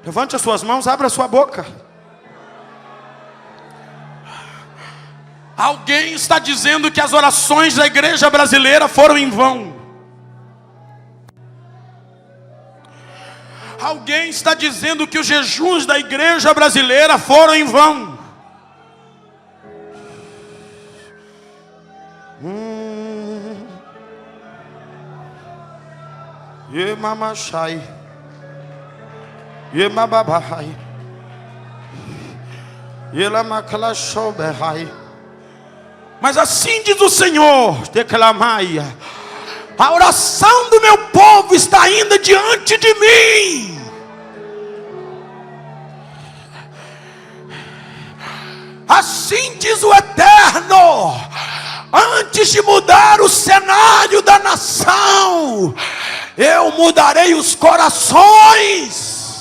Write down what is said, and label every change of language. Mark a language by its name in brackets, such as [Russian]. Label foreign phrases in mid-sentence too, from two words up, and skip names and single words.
[Portuguese] Levante as suas mãos, abra a sua boca. Alguém está dizendo que as orações da igreja brasileira foram em vão. Alguém está dizendo que os jejuns da igreja brasileira foram em vão. Ye mama shai, ye babahai, ye la makla shobehai. Mas assim diz o Senhor, declamai: a oração do meu povo está ainda diante de mim. Assim diz o Eterno: antes de mudar o cenário da nação, eu mudarei os corações.